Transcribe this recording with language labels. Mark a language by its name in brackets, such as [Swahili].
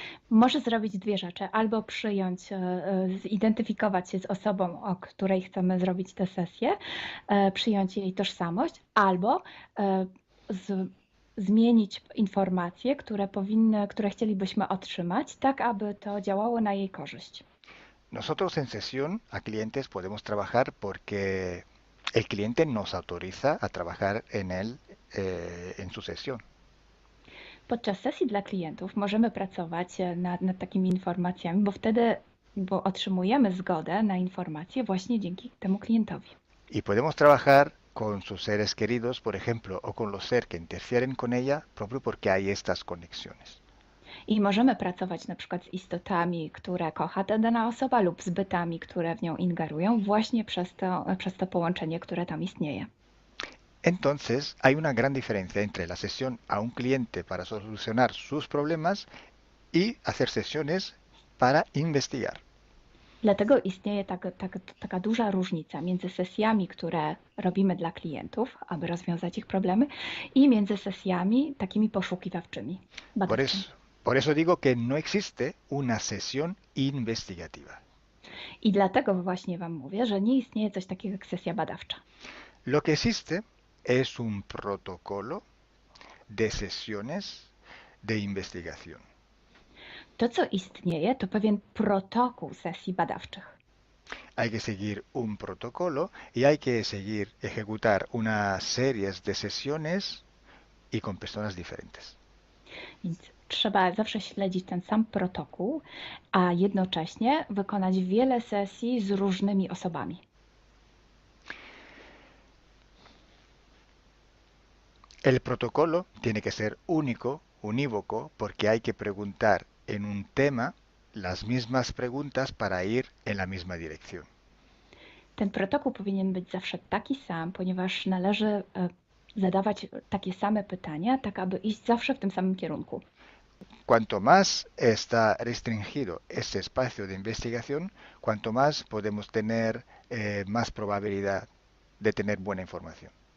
[Polish] Może zrobić dwie rzeczy. Albo przyjąć, zidentyfikować się z osobą, o której chcemy zrobić tę sesję, przyjąć jej tożsamość, albo zmienić informacje, które chcielibyśmy otrzymać, tak aby to działało na jej korzyść. [Spanish] Nosotros en sesión a clientes podemos trabajar porque el cliente nos autoriza a trabajar en él, en su sesión. [Polish] Podczas sesji dla klientów możemy pracować nad takimi informacjami, bo otrzymujemy zgodę na informacje właśnie dzięki temu klientowi. [Spanish] Y podemos trabajar con sus seres queridos, por ejemplo, o con los seres que interfieren con ella, propio porque hay estas conexiones. [Polish] I możemy pracować na przykład z istotami, które kocha ta dana osoba, lub z bytami, które w nią ingerują, właśnie przez to połączenie, które tam istnieje. [Spanish] Entonces, hay una gran diferencia entre la sesión a un cliente para solucionar sus problemas y hacer sesiones para investigar. [Polish] Dlatego istnieje taka duża różnica między sesjami, które robimy dla klientów, aby rozwiązać ich problemy, i między sesjami takimi poszukiwawczymi, badawczymi. [Spanish] Por eso digo que no existe una sesión investigativa. [Polish] I dlatego właśnie Wam mówię, że nie istnieje coś takiego jak sesja badawcza. [Spanish] Lo que existe es un protocolo de sesiones de investigación. [Polish] To, co istnieje, to pewien protokół sesji badawczych. [Spanish] Hay que seguir un protocolo y hay que seguir ejecutar una serie de sesiones y con personas diferentes. [Polish] Więc trzeba zawsze śledzić ten sam protokół, a jednocześnie wykonać wiele sesji z różnymi osobami. [Spanish] El protocolo tiene que ser único, unívoco, porque hay que preguntar en un tema las mismas preguntas para ir en la misma dirección. [Polish] Ten protokół powinien być zawsze taki sam, ponieważ należy zadawać takie same pytania, tak aby iść zawsze w tym samym kierunku. [Spanish] Cuanto más está restringido este espacio de investigación, cuanto más podemos tener más probabilidad de tener buena información.